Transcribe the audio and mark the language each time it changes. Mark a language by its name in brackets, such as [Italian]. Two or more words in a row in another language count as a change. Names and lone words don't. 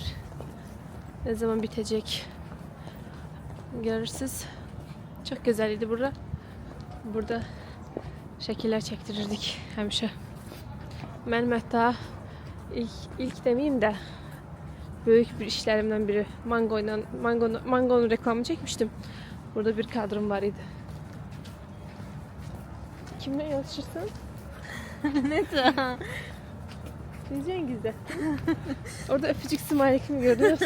[Azerbaijani] Nə zaman bitəcək? Görürsünüz. Çox gözəl idi bura. Burada şəkillər çəkdirirdik həmişə. Mənim hətta ilk deməyim də [Turkish] Böyük bir işlerimden biri. Mangonun reklamını çekmiştim. [Azerbaijani] Burada bir kadrım var idi. [Turkish] Kimle yazışırsın? Ne de? Diyeceksin güzel. Orada öpücük smiley kimi görüyorsun?